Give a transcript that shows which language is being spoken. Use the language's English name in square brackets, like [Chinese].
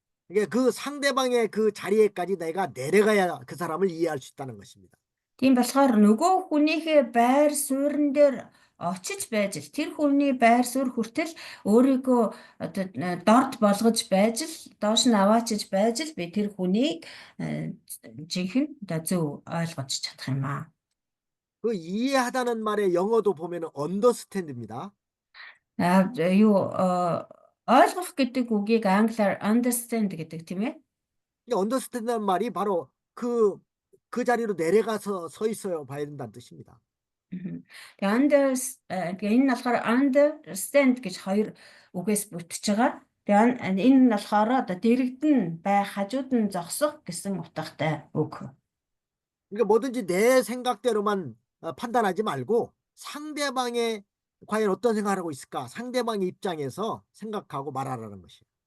[Korean] 이게 그 상대방의 그 자리에까지 내가 내려가야 그 사람을 이해할 수 있다는 것입니다. [Mongolian] Тийм болохоор нөгөө хүнийхээ байр суурин дээр очиж байж л тэр хүний байр суурь хүртэл өөрийгөө одоо дорд болгож байж л доош нь аваачиж байж л би тэр хүнийг жинхэнэ одоо зөв ойлгож чадах юм аа. [Korean] 그 이해하다는 말의 영어도 보면은 understand입니다. [Mongolian] Юу ойлгох гэдэг үгийг англиар understand гэдэг тийм ээ. [Korean] 언더스탠드는 말이 바로 그 자리로 내려가서 서 있어요 봐야 된다는 뜻입니다. Мгм. [Mongolian] Тэгээ энэ нь болохоор understand гэж хоёр үгээс бүтэж байгаа. Тэгээ энэ нь болохоор одоо дэрэгдэн байх, хажууд нь зогсох гэсэн утгатай үг. [Korean] 그러니까 뭐든지 내 생각대로만 판단하지 말고 상대방의 과연 어떤 생각을 하고 있을까? 상대방의 입장에서 생각하고 말하라는 것이에요.